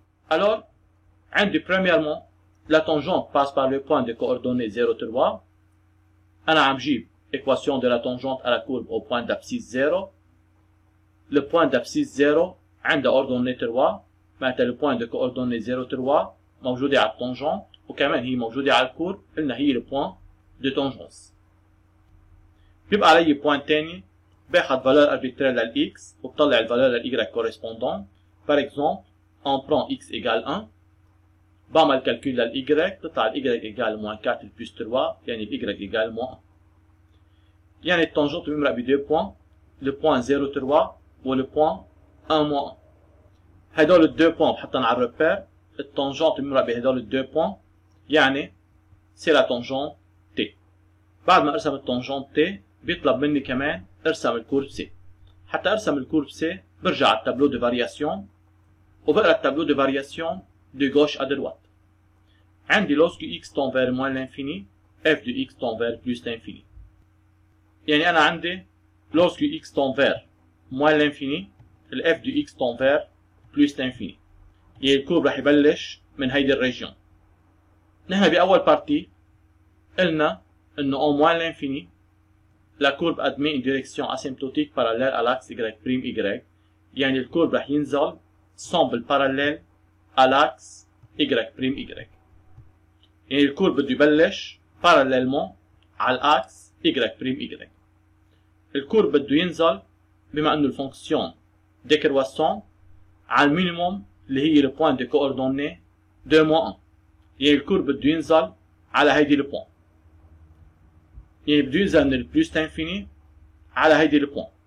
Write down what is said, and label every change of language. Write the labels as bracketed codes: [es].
[fr] Alors, عندي premièrement la tangente passe par le point de coordonnées 0 3. [ar] أنا عم جيب [fr] équation de la tangente à la courbe au point d'abscisse 0. Le point d'abscisse 0 [ar] عنده [fr] ordonnée 3 [ar] معناتها [fr] le point de coordonnées 0 3 [ar] موجودة على التانجنت وكمان هي موجودة على الكورب قلنا هي [fr] le point de tangence. [ar] بيبقى علي بوان تاني باخذ [fr] valeur arbitraire [ar] للx وبطلع الفالور للy [fr] correspondant. Par exemple, on prend x égale 1. [ar] بعمل [fr] calcul للy [ar] تطلع [fr] y égale moins 4 plus 3 [ar] يعني [fr] y égale moins 1. [ar] يعني التانجنت بيمرق ب 2 بوان [fr] le point 0 3 [ar] وله [fr] point 1 moins 1. [ar] هدول ال 2 بوان بحطهم على الريبير. التانجنت بيمرق بهدول ال 2 بوان يعني [fr] c'est la tangente t. [ar] بعد ما ارسم التانجنت t بيطلب مني كمان ارسم الكورب سي. حتى ارسم الكورب سي برجع على التابلو دو فارياسيون وبقرا التابلو دو فارياسيون دو غوش ا دروات. عندي [fr] lorsque x tend vers moins l'infini f de x tend vers plus l'infini. [ar] يعني انا عندي [fr] lorsque x tend vers moins l'infini ال f de x tend vers plus l'infini. [ar] يعني الكورب رح يبلش من هيدي الريجيون. نحن باول بارتي قلنا انه [fr] au moins l'infini la courbe admet une direction asymptotique parallèle à l'axe y', [ar] يعني الكورب رح ينزل [fr] semble parallèle à l'axe y'. [ar] يعني الكورب بده يبلش parallèlement على الاكس y'. الكورب بده ينزل بما انه الفونكسيون décroissant على المينيموم اللي هي [fr] le point de coordonnées 2 moins 1. [ar] يعني الكورب بده ينزل على هيدي البوان. يعني بده ينزل من البلوس انفيني على هيدي البوان.